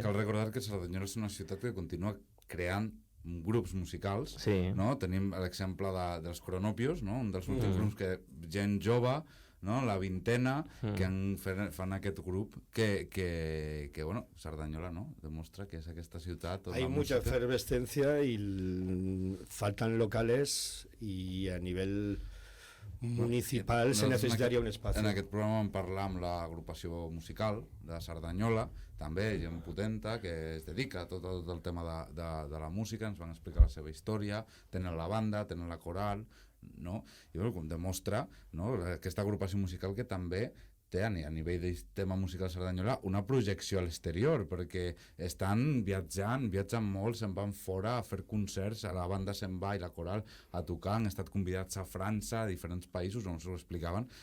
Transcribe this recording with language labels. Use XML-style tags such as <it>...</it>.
<ca>Cal recordar que Cerdanyola és una ciutat que continua creant grups musicals, sí. No? Tenim l'exemple dels Cronopios, no? Un dels últims grups que gent jove, no? La vintena, que fan aquest grup que bueno, Cerdanyola, no? Demostra que és aquesta ciutat...</ca> <es>Hay mucha efervescencia y faltan locales y a nivel municipal se necessitaria un espacio.</es> <ca>En aquest programa vam parlar amb l'agrupació musical de Cerdanyola, també gent potenta que es dedica a tot el tema de la música, ens van explicar la seva història, tenen la banda, tenen la coral, no? I bueno, com demostra, no? Aquesta agrupació musical que també té a nivell del tema musical Cerdanyola una projecció a l'exterior, perquè estan viatjant molt, se'n van fora a fer concerts, a la banda se'n va i la coral a tocar, han estat convidats a França, a diferents països on s'ho explicaven.</ca>